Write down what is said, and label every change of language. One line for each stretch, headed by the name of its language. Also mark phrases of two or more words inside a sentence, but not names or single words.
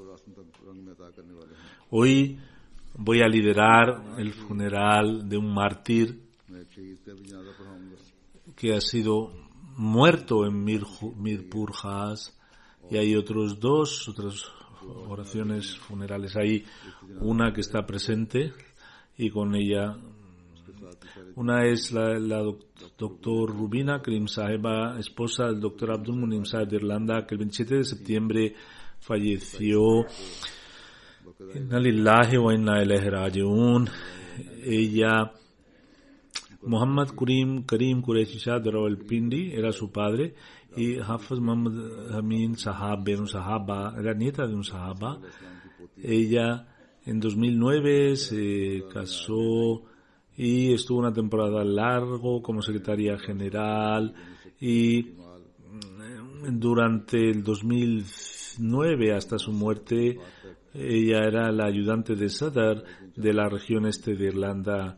Spanish: Hoy voy a liderar el funeral de un mártir que ha sido muerto en Mirpur Khas, y hay otras oraciones funerales. Hay una que está presente, y con ella una es la doctor Rubina Karim Saheba, esposa del doctor Abdul Munim Saheb de Irlanda, que el 27 de septiembre falleció.
Arabic: إنا لله وإنا إليه راجعون.
Spanish: Ella Muhammad Karim Qureshi Shah de Rawalpindi era su padre, y Hafiz Muhammad Amin Sahab era un sahaba, era nieta de un sahaba. Ella en 2009 se casó y estuvo una temporada largo como secretaria general, y durante el 2009 hasta su muerte ella era la ayudante de Sadr de la región este de Irlanda.